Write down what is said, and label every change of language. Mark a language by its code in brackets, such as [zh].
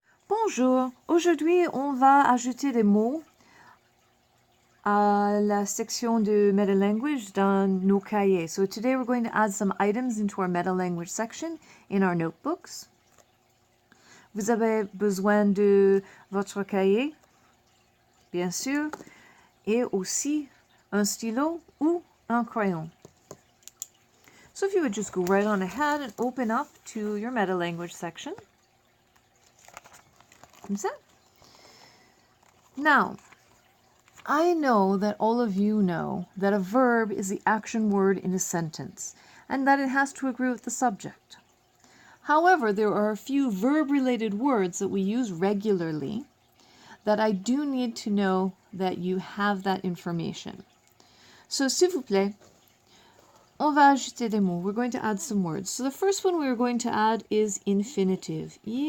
[fr] Bonjour, aujourd'hui on va ajouter des mots à la section de meta-language dans nos cahiers. [en] So today we're going to add some items into our meta-language section in our notebooks. [fr] Vous avez besoin de votre cahier, bien sûr, et aussi un stylo ou un crayon. [en] So if you would just go right on ahead and open up to your meta-language section. [fr] Comme ça. [en] Now, I know that all of you know that a verb is the action word in a sentence and that it has to agree with the subject. However, there are a few verb-related words that we use regularly that I do need to know that you have that information. So, [fr] s'il vous plaît, on va ajouter des mots. [en] We're going to add some words. So the first one we're going to add is infinitive.